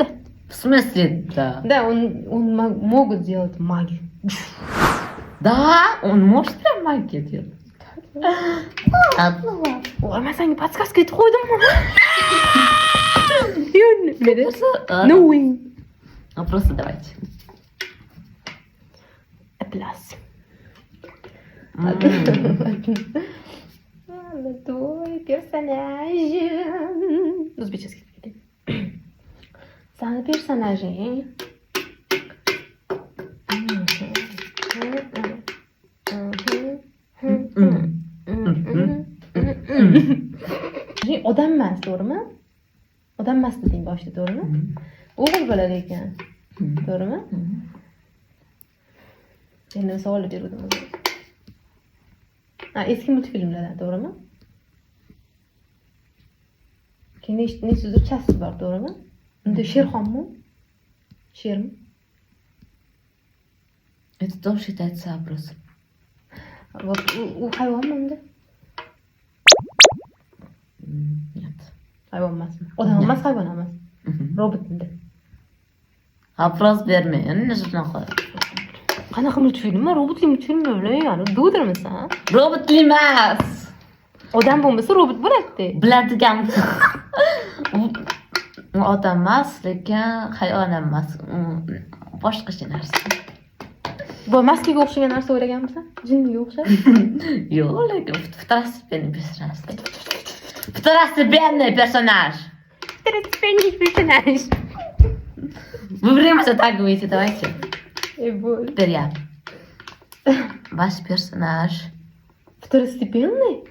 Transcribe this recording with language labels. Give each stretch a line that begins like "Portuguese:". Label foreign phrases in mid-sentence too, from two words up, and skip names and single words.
Russian: В смысле, да? Да, он могут делать магию. Да, он может прям магию делать. Ладно. Ой,
Uzbek: men senga podskaska aytib qo'ydim.
English: No way.
Russian: Просто давайте. Plus. Твой персонаж. Узбеческий. Сам персонажи.
Uzbek: Odam emas, to'g'rimi? Odam emas deding boshida, to'g'rimi? O'g'il bola ekan. To'g'rimi? Endi savol berdim o'zim. Ha, eski multfilmlardan, to'g'rimi? Keyin nechtadir chasti bor, to'g'rimi? Unda Sherxonmi? Shermi?
Russian: Это тоже считается вопросом.
Uzbek: U hayvonmi endi?
Russian: Нет.
Uzbek: Hayvon emasmi? Odam emas, hayvon emas. Robot endi. Вопрос bermeyin. Shunaqa. Qanaqa multfilmmi? Robotli multfilmmi ular? Yani dovdirmisan? Robotli emas. Odam bo'lmasa robot bo'ladi. Biladigan. U odam emas, lekin hayvon emas. Boshqacha narsa. Bu maskaga o'xshagan narsa o'ylaganmisan? Jinniga o'xshab? Yo'q, lekin
Russian: второстепенный персонаж. Второстепенный персонаж. Второстепенный персонаж. Вы время затягиваете, давайте. Боль. Теперь я. Ваш персонаж. Второстепенный?